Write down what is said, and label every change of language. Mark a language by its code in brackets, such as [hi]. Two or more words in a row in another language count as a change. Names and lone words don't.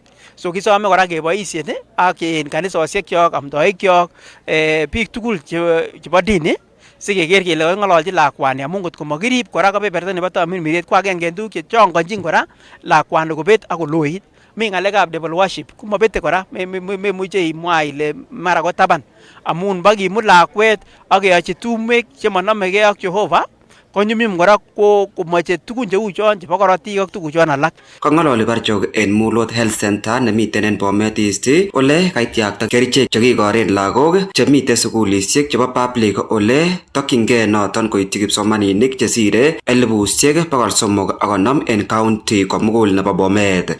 [kln] So kisome kora keboisien ak en kanisosiekyok, amtoikyok, biik tugul chebo dini sikeker kele kaking'ololchi lakwani amun ngot komakirib kora kebeberta nebo tamirmiriet ko agenge en tuguk chechongonchin kora lakwani kobet ak koloit. Mi ng'alekab [en] devil worship [kln] komabete kora memuche imwa ile mara ko taban amun bakimut lakwet ak keyochi tumwek chemonomegei ak Jehova konyumnyum kora komoche tugun cheu chon chebo korotik ak tuguk chon alak. Kang'ololi Barchok en Mulot [en] Health Center [kln] nemiten en Bomet East ole kaityakta kerichek chekikoren lagok chemiten sugulisiek chebo public ole tokyingei noton koityi kipsomaninik chesire 350 en county komugul nebo Bomet.